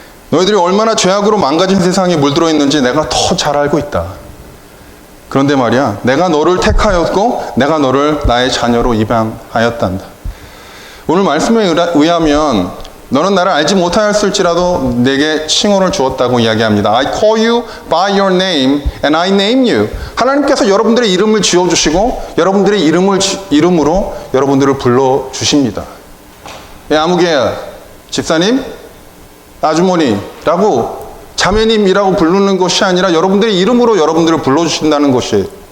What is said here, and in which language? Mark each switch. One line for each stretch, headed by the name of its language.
Korean: 너희들이 얼마나 죄악으로 망가진 세상에 물들어 있는지 내가 더 잘 알고 있다. 그런데 말이야, 내가 너를 택하였고 내가 너를 나의 자녀로 입양하였단다. 오늘 말씀에 의하면 너는 나를 알지 못하였을지라도 내게 칭호를 주었다고 이야기합니다.
English: I call you by your name and I name you.
Korean: 하나님께서 여러분들의 이름을 지어주시고 여러분들의 이름으로 여러분들을 불러주십니다. 아무개야, 집사님, 아주머니라고, 자매님이라고 부르는 것이 아니라 여러분들의 이름으로 여러분들을 불러주신다는 것이에요.